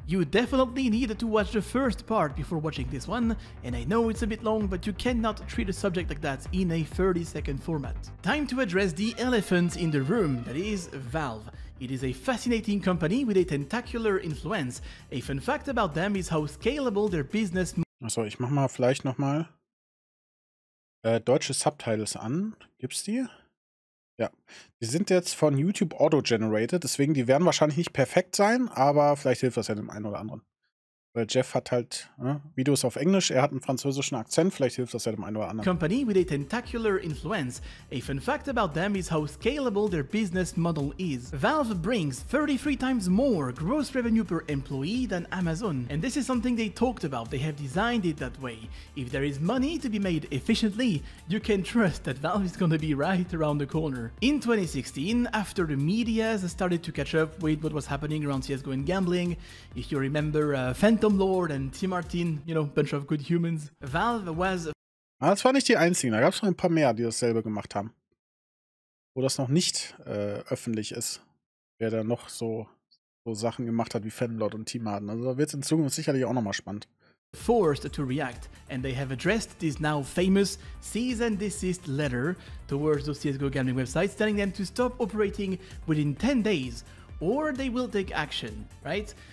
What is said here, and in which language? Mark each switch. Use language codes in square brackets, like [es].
[en] You definitely need to watch the first part before watching this one, and I know it's a bit long, but you cannot treat a subject like that in a 30-second format. Time to address the elephant in the room, that is Valve. It is a fascinating company with a tentacular influence. A fun fact about them is how scalable their business. [de] Achso, ich mach mal vielleicht nochmal deutsche Subtitles an. Gibt's die? Ja, die sind jetzt von YouTube auto-generated, deswegen die werden wahrscheinlich nicht perfekt sein, aber vielleicht hilft das ja dem einen oder anderen. Weil Jeff hat halt Videos auf Englisch, er hat einen französischen Akzent, vielleicht hilft das ja dem einen oder anderen. [en] Company with a tentacular influence. A fun fact about them is how scalable their business model is. Valve brings 33 times more gross revenue per employee than Amazon, and this is something they talked about. They have designed it that way. If there is money to be made efficiently, you can trust that Valve is gonna be right around the corner. In 2016, after the media started to catch up with what was happening around CSGO and gambling, if you remember Phantom Lord and Tim Martin, you know, bunch of good humans. Valve was. [de] Das war nicht die einzigen, da gab es noch ein paar mehr, die dasselbe gemacht haben. wo das noch nicht öffentlich ist, wer da noch so Sachen gemacht hat wie Fanlord und Team Harden. Also da wird es in Zukunft sicherlich auch nochmal spannend. [en] Forced to react, and they have addressed this now famous cease and desist letter towards those CSGO gambling websites, telling them to stop operating within 10 days or they will take action, right?